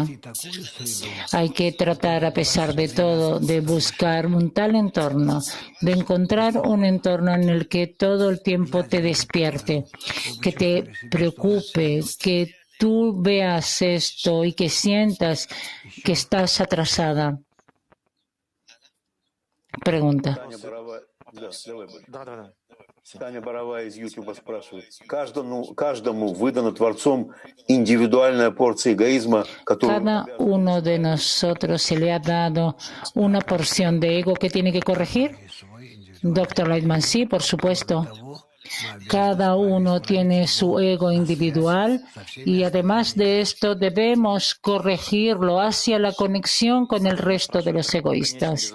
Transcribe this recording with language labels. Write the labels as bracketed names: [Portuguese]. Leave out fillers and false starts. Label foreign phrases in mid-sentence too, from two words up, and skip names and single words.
[Spanish] Hay que tratar, a pesar de todo, de buscar un tal entorno, de encontrar un entorno en el que todo el tiempo te despierte, que te preocupe, que tú veas esto y que sientas que estás atrasada. Pregunta. [Russian] Таня Боровая из YouTube спрашивает. Каждому выдана Творцом индивидуальная порция эгоизма, которую... [Spanish] Cada uno de nosotros se le ha dado una porción de ego que tiene que corregir. Doctor Leitman, sí, por supuesto. Cada uno tiene su ego individual y además de esto debemos corregirlo hacia la conexión con el resto de los egoístas.